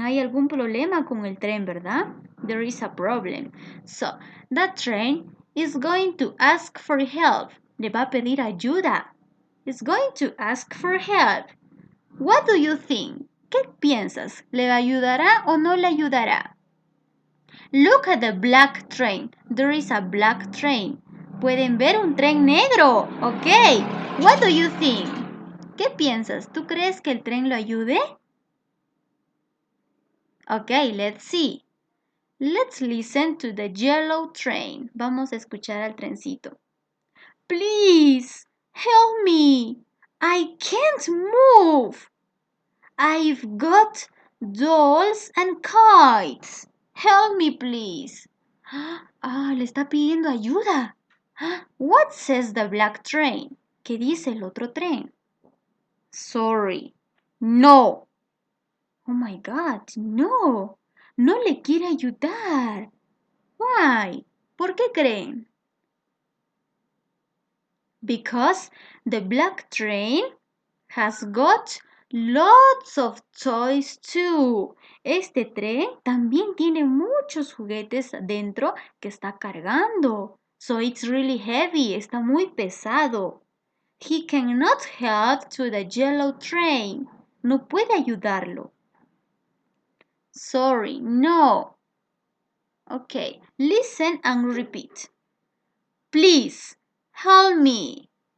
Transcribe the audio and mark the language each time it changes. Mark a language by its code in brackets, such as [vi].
[es] Hay algún problema con el tren, ¿verdad? [en] There is a problem. So, that train is going to ask for help. [es] Le va a pedir ayuda. [en] It's going to ask for help. What do you think? [es] ¿Qué piensas? ¿Le ayudará o no le ayudará? [en] Look at the black train. There is a black train. [es] Pueden ver un tren negro. [en] Ok. What do you think? [es] ¿Qué piensas? ¿Tú crees que el tren lo ayude? [en] Okay, let's see. Let's listen to the yellow train. [es] Vamos a escuchar al trencito. [en] Please, help me. I can't move. I've got dolls and kites. Help me, please. [es] Ah, le está pidiendo ayuda. [en] What says the black train? [es] ¿Qué dice el otro tren? Sorry. No. [en] Oh my God, no. [es] No le quiere ayudar. Why? ¿Por qué creen? [en] Because the black train has got lots of toys too. [es] Este tren también tiene muchos juguetes dentro que está cargando. [en] So it's really heavy, [es] está muy pesado. [en] He cannot help to the yellow train. [es] No puede ayudarlo. Sorry, no. [en] Okay, listen and repeat. Please, help me.